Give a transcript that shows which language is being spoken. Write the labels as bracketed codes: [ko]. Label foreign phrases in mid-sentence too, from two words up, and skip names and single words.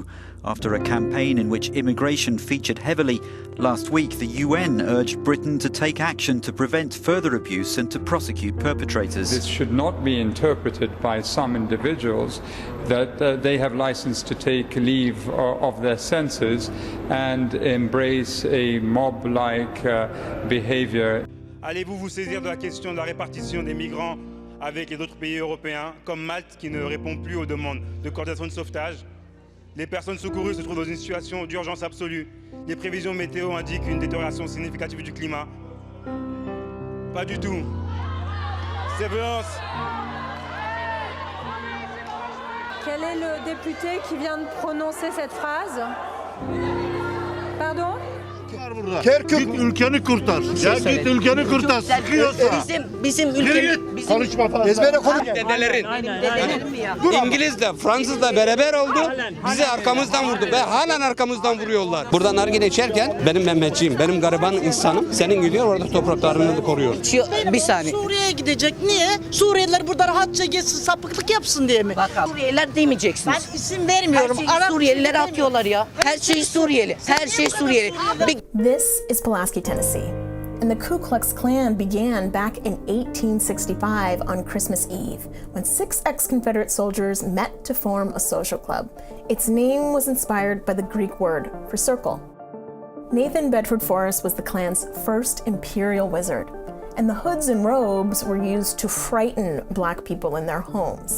[en] After a campaign in which immigration featured heavily, last week the UN urged Britain to take action to prevent further abuse and to prosecute perpetrators. This should not be interpreted by some individuals that they have license to take leave of their senses and embrace a mob-like behavior. [fr] Allez-vous vous saisir de la question de la répartition des migrants avec les autres pays européens, comme Malte qui ne répond plus aux demandes de coordination de sauvetage? Les personnes secourues se trouvent dans une situation d'urgence absolue. Les prévisions météo indiquent une détérioration significative du climat. Pas du tout. Ces violences. Quel est le député qui vient de prononcer cette phrase? Pardon? [tr] Git ülkeni kurtar. Ya git ülkeni kurtar. Sıkıyorsa. Bizim ülkemiz. Konuşma falan. Ezbere konuş. Dedelerin. İngilizle, Fransızla beraber oldu. Bizi arkamızdan vurdu ve halen arkamızdan vuruyorlar. Buradan nargile içerken benim Mehmetçiğim, benim gariban insanım. Senin gidiyor orada topraklarını koruyor. Bir saniye. Suriye'ye gidecek. Niye? Suriyeliler burada rahatça geçsin, sapıklık yapsın diye mi? Bakalım. Suriyeliler demeyeceksiniz. Ben isim vermiyorum. Suriyeliler atıyorlar ya. Her şey Suriyeli. Her şey Suriyeli. [en] This is Pulaski, Tennessee, and the Ku Klux Klan began back in 1865 on Christmas Eve, when 6 ex-Confederate soldiers met to form a social club. Its name was inspired by the Greek word for circle. Nathan Bedford Forrest was the Klan's first imperial wizard, and the hoods and robes were used to frighten black people in their homes.